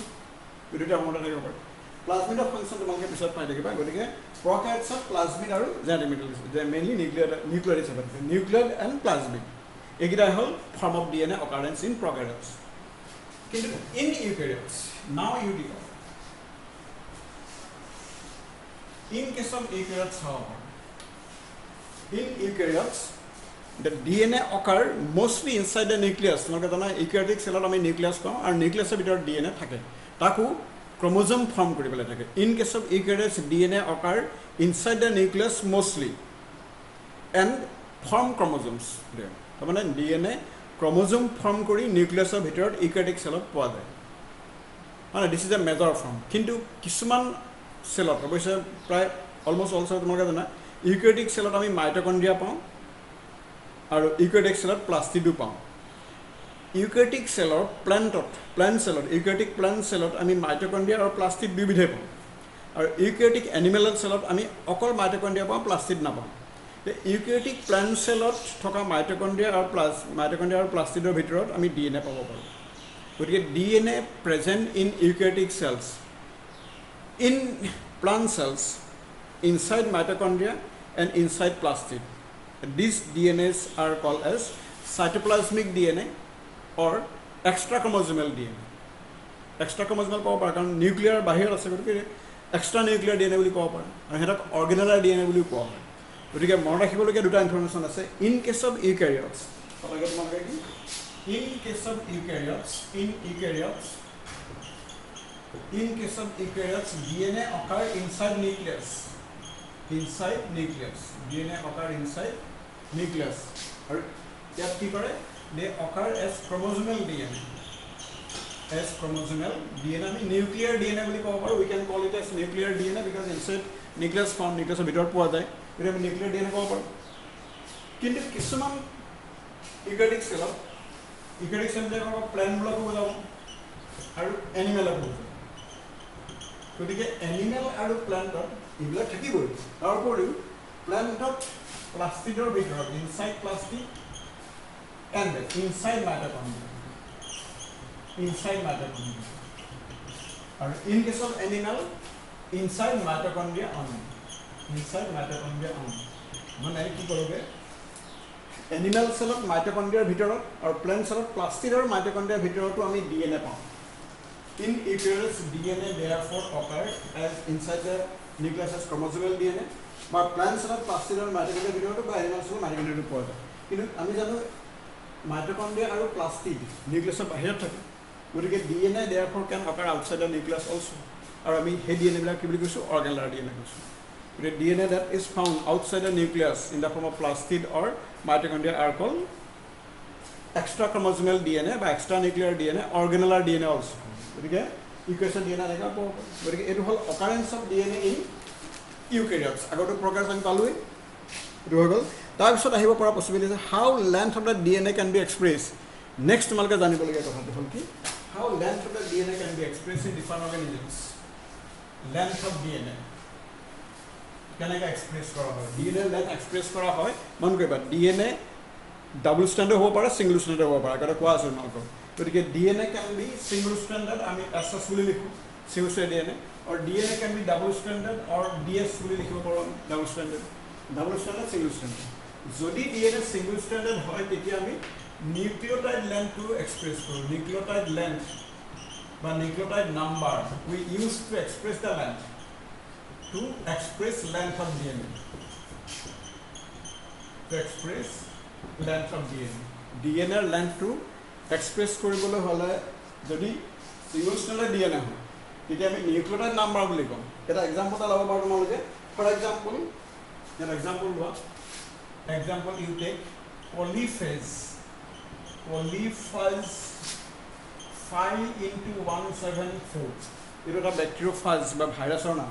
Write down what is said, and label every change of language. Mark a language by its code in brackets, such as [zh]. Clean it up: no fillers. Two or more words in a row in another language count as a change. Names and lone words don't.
[as] দুইটা ফৰ্মতে থাকিব পাৰে। প্লাজমিডৰ ফাংচন তোমালোকে পিছত পাই থাকিবা। গতিকে প্ৰকাৰিঅটছত প্লাজমিড আৰু [en] genetic material mainly nuclear [as] হিচাপে থাকে, [en] nuclear and plasmid [as] এইকেইটাই হ'ল [en] form of DNA occurrence in prokaryotes. কিন্তু in eukaryotes now you the in case of eukaryotes, however, in eukaryotes the DNA occur mostly inside the nucleus. [as] তোমালোকে জানা [en] eukaryotic cell [as] আমি নিউক্লিয়াছ কওঁ, আৰু নিউক্লিয়াছৰ ভিতৰত DNA থাকে, তাকো [en] chromosome form [as] কৰি পেলাই থাকে। [en] in case of eukaryotes DNA occur inside the nucleus mostly and form chromosomes there. [as] তাৰমানে DNA [en] chromosome form [as] কৰি নিউক্লিয়াছৰ ভিতৰত [en] eukaryotic cell [as] ত পোৱা যায়, মানে [en] this is a major form. [as] কিন্তু কিছুমান সেলত অৱশ্যে প্ৰায় [en] almost all cell [as] তোমালোকে জানা [en] eukaryotic cell [as] আমি মাইটকন্ড্ৰিয়া পাওঁ আৰু [en] eukaryotic cell [as] প্লাস্টিডো পাওঁ। [en] eukaryotic cell plant cell eukaryotic plant cell [as] ইউকেৰিঅটিক প্লান্ট সেলত আমি মাইটকন্ড্ৰিয়া আৰু প্লাস্টিড দুবিধে পাওঁ, আৰু [en] eukaryotic animal cell [as] আমি অকল মাইটকন্ড্ৰিয়া পাওঁ, প্লাস্টিড নাপাওঁ। [en] eukaryotic plant cell [as] থকা মাইটকন্ড্ৰিয়া আৰু প্লাস্টিডৰ ভিতৰত আমি ডিএনএ পাব পাৰোঁ। [en] গতিকে DNA present in eukaryotic cells, in plant cells, inside mitochondria and inside plastid. These DNAs are called as cytoplasmic DNA or extra chromosomal DNA. Extra chromosomal power part [as] কাৰণ নিউক্লিয়াৰ বাহিৰত আছে, গতিকে [en] extra nuclear DNA [as] বুলি ক'ব পাৰে, আৰু সিহঁতক [en] organellar DNA [as] বুলি কোৱা হয়। গতিকে মনত ৰাখিবলগীয়া দুটা ইনফৰমেশ্যন আছে। [en] in case of eukaryotes, [as] তোমালোকে কি [en] in case of eukaryotes, in case of eukaryotes DNA occur inside nucleus, DNA occur inside nucleus, or [as] ইয়াত কি কৰে [en] they occur as chromosomal DNA, [as] আমি nuclear DNA বুলি ক'ব পাৰোঁ। [en] we can call it as nuclear DNA because inside nucleus found, [as] nucleusৰ ভিতৰত পোৱা যায়, গতিকে আমি [en] nuclear DNA [as] ক'ব পাৰোঁ। কিন্তু কিছুমান [en] eukaryotic cell [as] বিলাকক প্লান্ট বুলিও বুজাব আৰু এনিমেলক বুজাব। গতিকে এনিমেল আৰু প্লান্টত এইবিলাক থাকিবই। তাৰ উপৰিও প্লান্টত প্লাস্টিডৰ ভিতৰত [en] inside plastid and inside mitochondria, [as] আৰু [en] in case of animal inside mitochondria only, [as] মানে কি কৰোগে [en] animal cell [as] মাইটকন্ড্ৰিয়াৰ ভিতৰত আৰু [en] plant cell [as] প্লাস্টিড আৰু মাইটকন্ড্ৰিয়াৰ ভিতৰতো আমি ডিএনএ পাওঁ। [en] In eukaryotes, DNA therefore occurs as inside the nucleus as chromosomal DNA, but plant cell plastid and mitochondria [as] ভিতৰতো বা [en] animal cell mitochondria [as] পোৱা যায়। কিন্তু আমি জানো mitochondria আৰু plastid নিউক্লিয়াছৰ বাহিৰত থাকে, গতিকে [en] DNA therefore can occur outside the nucleus also, [as] আৰু আমি সেই DNA বিলাক কি বুলি কৈছোঁ [en] organelle DNA [as] কৈছোঁ। [en] গতিকে DNA that is found outside the nucleus in the form of plastid or mitochondria are called extra chromosomal DNA বা extra nuclear DNA, organellar DNA also. [as] গতিকে [en] equation DNA [as] এনেকুৱা পাব। গতিকে এইটো হ'ল [en] occurrence of DNA in eukaryotes. [as] আগতে প্ৰকাশ আমি পালোৱেই, এইটো হৈ গ'ল। তাৰপিছত আহিব পৰা [en] possibility how length of the DNA can be expressed. নেক্সট [as] তোমালোকে জানিবলগীয়া কথাটো হ'ল কি [en] how length of the DNA can be expressed in different organisms. length of DNA [as] কেনেকৈ এক্সপ্ৰেছ কৰা হয়, [en] DNA length express [as] কৰা হয় মন কৰিবা। [en] DNA double standard [as] হ'ব পাৰে, [en] single standard [as] হ'ব পাৰে, আগতে কোৱা আছে তোমালোকক। গতিকে [en] DNA can be single standard, [as] আমি SS বুলি লিখোঁ [en] single standard DNA, [as] আৰু [en] DNA can be double standard [as] আৰু DS বুলি লিখিব পাৰোঁ আমি [en] double standard, single standard. [as] যদি DNA [en] single standard [as] হয় তেতিয়া আমি [en] nucleotide length [as] এক্সপ্ৰেছ কৰোঁ। [en] nucleotide length বা nucleotide number we use to express the length, to express length of DNA, to express length of DNA. DNA length to express [as] কৰিবলৈ হ'লে যদি [en] single stranded DNA [as] হয় তেতিয়া আমি [en] nucleotide number [as] বুলি কওঁ। এটা এক্সাম্পল এটা ল'ব পাৰোঁ তোমালোকে। [en] for example [as] লোৱা, [en] example you take polyphage [as] 5x174, এইটো এটা বেক্টেৰিঅফাজ বা ভাইৰাছৰ নাম।